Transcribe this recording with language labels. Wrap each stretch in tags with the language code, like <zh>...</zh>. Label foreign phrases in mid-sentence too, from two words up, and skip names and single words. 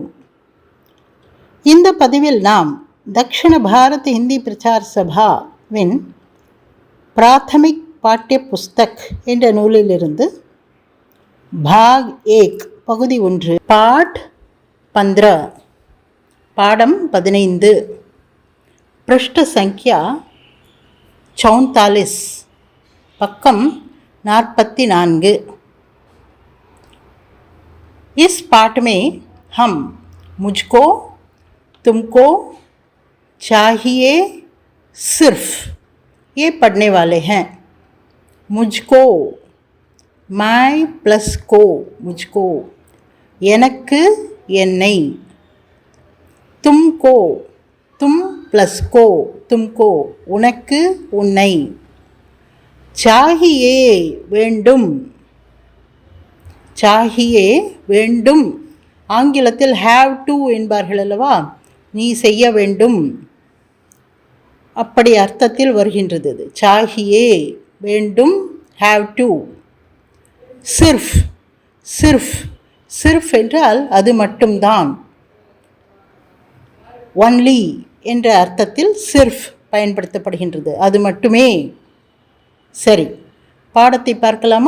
<ta>இந்த பதிவில் நாம் தக்ஷிண பாரத ஹிந்தி பிரச்சார் சபாவின் பிராத்தமிக் பாட்டிய புஸ்தக் என்ற நூலிலிருந்து பாக் 1 பகுதி 1 பாட் 15 பாடம் 15</ta> <hi>पृष्ठ संख्या</hi> <ta>44 பக்கம் 44।</ta> <hi>इस पाठ में हम मुझको तुमको चाहिए सिर्फ ये पढ़ने वाले हैं। मुझको मैं प्लस को मुझको</hi> <ta>எனக்கு என்னை</ta> <hi>तुमको तुम प्लस को तुमको</hi> <ta>உனக்கு உன்னை चाहिए வேண்டும் चाहिए வேண்டும் ஆங்கிலத்தில்</ta> <en>have to</en> <ta>என்பார்கள் அல்லவா, நீ செய்ய வேண்டும் அப்படி அர்த்தத்தில் வருகின்றது. चाहिए வேண்டும்,</ta> <en>have to.</en> <hi>सिर्फ़ सिर्फ़ सिर्फ़</hi> <ta>என்றால் அது மட்டும்தான், ஒன்லி என்ற அர்த்தத்தில் சிர்ஃப் பயன்படுத்தப்படுகின்றது, அது மட்டுமே. சரி, பாடத்தை பார்க்கலாமா?</ta>